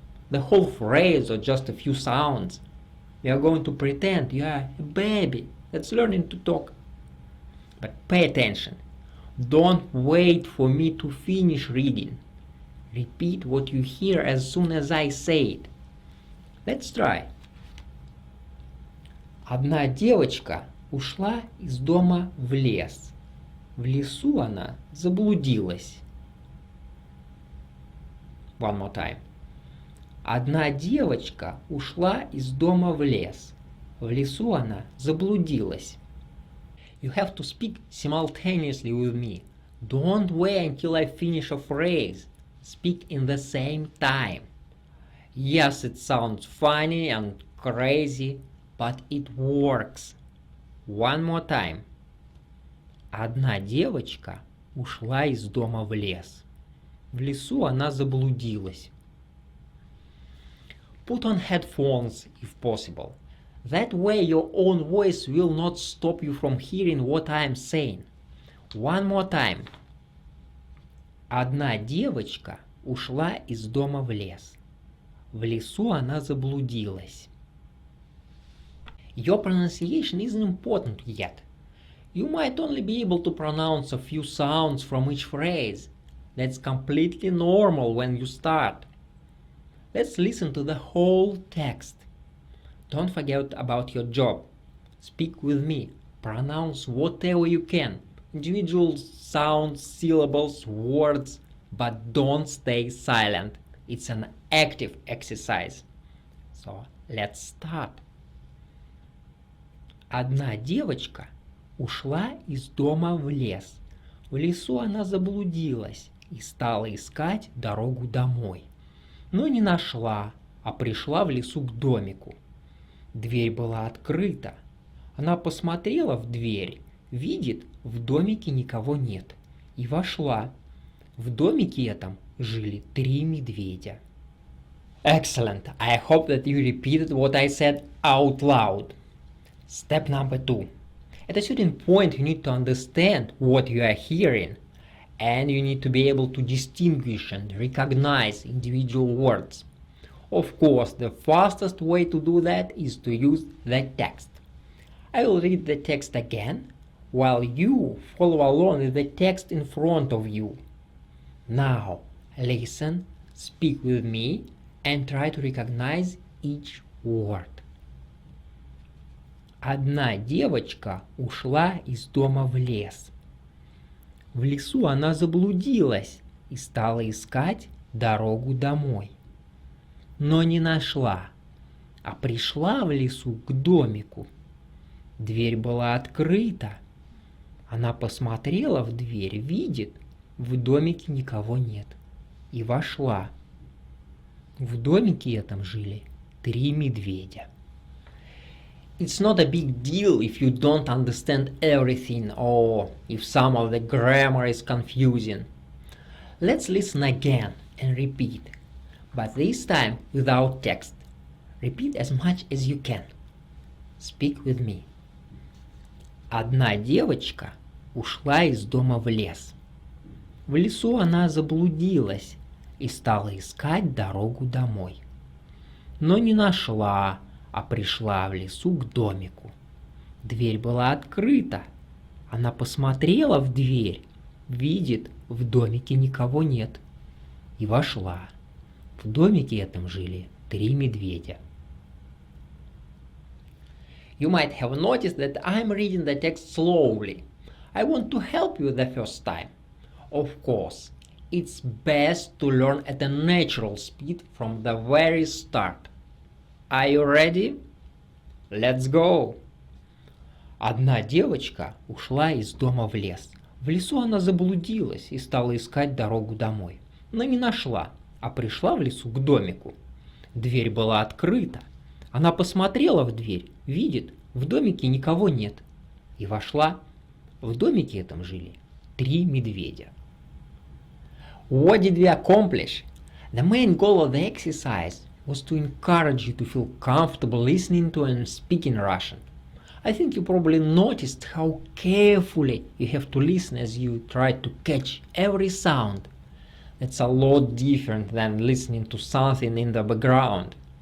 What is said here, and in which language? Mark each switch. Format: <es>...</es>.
<en>The whole phrase or just a few sounds. You are going to pretend you are a baby that's learning to talk. But pay attention. Don't wait for me to finish reading. Repeat what you hear as soon as I say it. Let's try.</en> <ru>Одна девочка ушла из дома в лес. В лесу она заблудилась.</ru> <en>One more time.</en> <ru>Одна девочка ушла из дома в лес. В лесу она заблудилась.</ru> <en>You have to speak simultaneously with me. Don't wait until I finish a phrase. Speak in the same time. Yes, it sounds funny and crazy, but it works. One more time.</en> <ru>Одна девочка ушла из дома в лес. В лесу она заблудилась.</ru> <en>Put on headphones if possible. That way your own voice will not stop you from hearing what I am saying. One more time.</en> <ru>Одна девочка ушла из дома в лес. В лесу она заблудилась.</ru> <en>Your pronunciation isn't important yet. You might only be able to pronounce a few sounds from each phrase. That's completely normal when you start. Let's listen to the whole text. Don't forget about your job. Speak with me. Pronounce whatever you can. Individual sounds, syllables, words, but don't stay silent. It's an active exercise. So let's start.</en> <ru>Одна девочка ушла из дома в лес. В лесу она заблудилась и стала искать дорогу домой. Но не нашла, а пришла в лесу к домику. Дверь была открыта. Она посмотрела в дверь, видит, в домике никого нет. И вошла. В домике этом жили 3 медведя.</ru> <en>Excellent! I hope that you repeated what I said out loud. Step number 2. At a certain point you need to understand what you are hearing, and you need to be able to distinguish and recognize individual words. Of course, the fastest way to do that is to use the text. I will read the text again, while you follow along with the text in front of you. Now, listen, speak with me, and try to recognize each word.</en> <ru>Одна девочка ушла из дома в лес. В лесу она заблудилась и стала искать дорогу домой. Но не нашла, а пришла в лесу к домику. Дверь была открыта. Она посмотрела в дверь, видит, в домике никого нет, и вошла. В домике этом жили 3 медведя.</ru> <en>It's not a big deal if you don't understand everything or if some of the grammar is confusing. Let's listen again and repeat, but this time without text. Repeat as much as you can. Speak with me.</en> <ru>Одна девочка ушла из дома в лес. В лесу она заблудилась и стала искать дорогу домой. Но не нашла, а пришла в лесу к домику. Дверь была открыта. Она посмотрела в дверь, видит, в домике никого нет, и вошла. В домике этом жили 3 медведя.</ru> <en>You might have noticed that I'm reading the text slowly. I want to help you the first time. Of course, it's best to learn at a natural speed from the very start. Are you ready? Let's go!</en> <ru>Одна девочка ушла из дома в лес. В лесу она заблудилась и стала искать дорогу домой. Но не нашла, а пришла в лесу к домику. Дверь была открыта. Она посмотрела в дверь, видит, в домике никого нет. И вошла. В домике этом жили 3 медведя.</ru> <en>What did we accomplish? The main goal of the exercise was to encourage you to feel comfortable listening to and speaking Russian. I think you probably noticed how carefully you have to listen as you try to catch every sound. That's a lot different than listening to something in the background.</en>